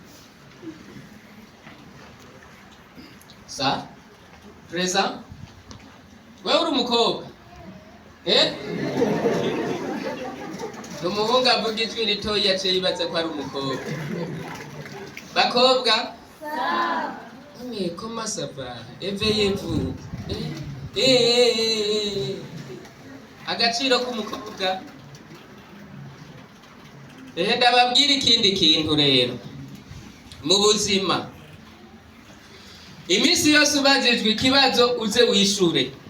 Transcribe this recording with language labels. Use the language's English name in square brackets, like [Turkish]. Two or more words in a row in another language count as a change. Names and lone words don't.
[Rundi] Sa? Preza? Wewe uri umukobwa? Umuhungu avuga ijwi ritoyi yaciye yibaza ko ari umukobwa. Bakobwa? [French] Comment ça va? Éveillez-vous. [Rundi] Agaciro k'umukobwa. Ndababwira ikindi kintu rero. Mu buzima. Imisi yose ubajijwe ikibazo uze wishure.